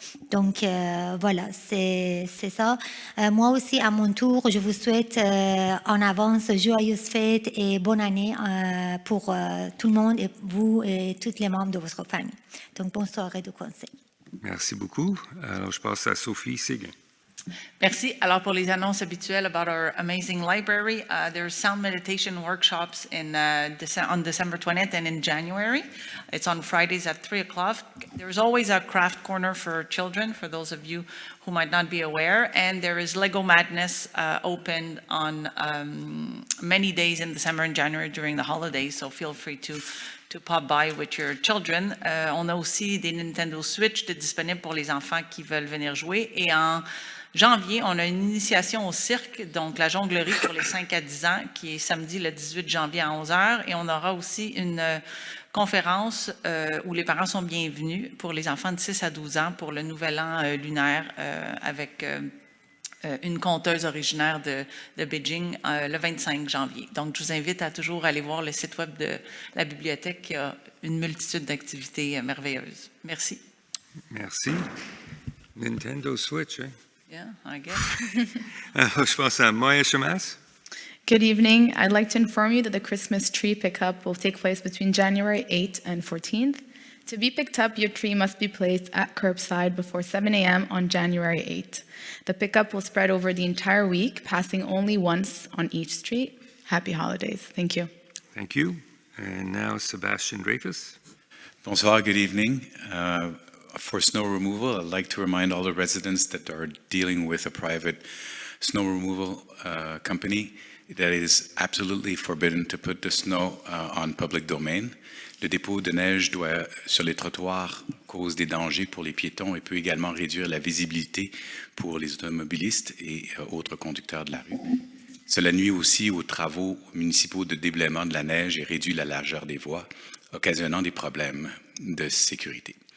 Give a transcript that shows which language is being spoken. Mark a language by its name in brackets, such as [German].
[French] Donc, voilà, c'est ça. Moi aussi, à mon tour, je vous souhaite en avance joyeuses fêtes et bonne année pour tout le monde et vous et tous les membres de votre famille. Donc, bonne soirée de conseil. Merci beaucoup. Alors, je passe à Sophie Séguin. Merci. Alors, pour les annonces habituelles [English] about our amazing library, there's sound meditation workshops on December 20th and in January. It's on Fridays at 3 o'clock. There's always a craft corner for children, for those of you who might not be aware. And there is Lego Madness open on many days in December and January during the holidays, so feel free to pop by with your children. [French] On a aussi des Nintendo Switch disponibles pour les enfants qui veulent venir jouer. Et en janvier, on a une initiation au cirque, donc la jonglerie pour les 5 à 10 ans, qui est samedi le 18 janvier à 11h. Et on aura aussi une conférence où les parents sont bienvenus pour les enfants de 6 à 12 ans pour le nouvel an lunaire avec une conteuse originaire de Beijing le 25 janvier. Donc, je vous invite à toujours aller voir le site web de la bibliothèque qui a une multitude d'activités merveilleuses. Merci. Merci. Nintendo Switch, hein? [English] Yeah, I guess. [French] Alors, je pense à Maya Chamas. [English] Good evening. I'd like to inform you that the Christmas tree pickup will take place between January 8th and 14th. To be picked up, your tree must be placed at curbside before 7 a.m. on January 8th. The pickup will spread over the entire week, passing only once on each street. Happy holidays. Thank you. Thank you. And now Sebastian Dreyfus. Bonsoir, good evening. For snow removal, I'd like to remind all the residents that are dealing with a private snow removal company that it is absolutely forbidden to put the snow on public domain. [French] Le dépôt de neige sur les trottoirs cause des dangers pour les piétons et peut également réduire la visibilité pour les automobilistes et autres conducteurs de la rue. Cela nuit aussi aux travaux municipaux de déblaiement de la neige et réduit la largeur des voies, occasionnant des problèmes de sécurité.